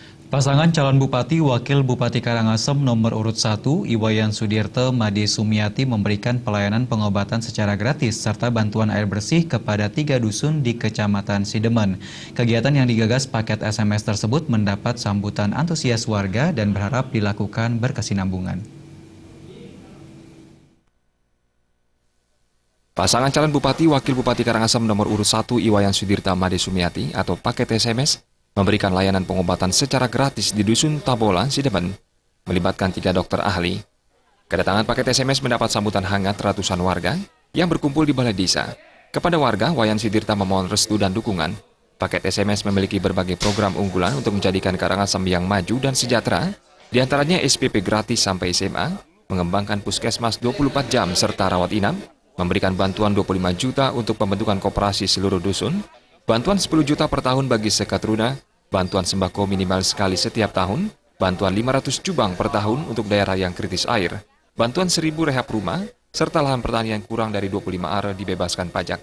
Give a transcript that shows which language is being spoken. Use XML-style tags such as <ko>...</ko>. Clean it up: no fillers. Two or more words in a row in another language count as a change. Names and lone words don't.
<id>Pasangan calon Bupati Wakil Bupati Karangasem nomor urut 1, Iwayan Sudirte Made Sumiati memberikan pelayanan pengobatan secara gratis serta bantuan air bersih kepada 3 dusun di Kecamatan Sidemen. Kegiatan yang digagas paket SMS tersebut mendapat sambutan antusias warga dan berharap dilakukan berkesinambungan. Pasangan calon Bupati Wakil Bupati Karangasem nomor urut 1 Iwayan Sudirte Made Sumiati atau paket SMS memberikan layanan pengobatan secara gratis di Dusun Tabola, Sidemen, melibatkan 3 dokter ahli. Kedatangan paket SMS mendapat sambutan hangat ratusan warga yang berkumpul di balai desa. Kepada warga, Wayan Sudirte memohon restu dan dukungan. Paket SMS memiliki berbagai program unggulan untuk menjadikan Karangasem yang maju dan sejahtera, diantaranya SPP gratis sampai SMA, mengembangkan puskesmas 24 jam serta rawat inap, memberikan bantuan 25 juta untuk pembentukan koperasi seluruh dusun, bantuan 10 juta per tahun bagi sekat runa, bantuan sembako minimal sekali setiap tahun, bantuan 500 cubang per tahun untuk daerah yang kritis air, bantuan 1.000 rehab rumah, serta lahan pertanian kurang dari 25 are dibebaskan pajak.</id>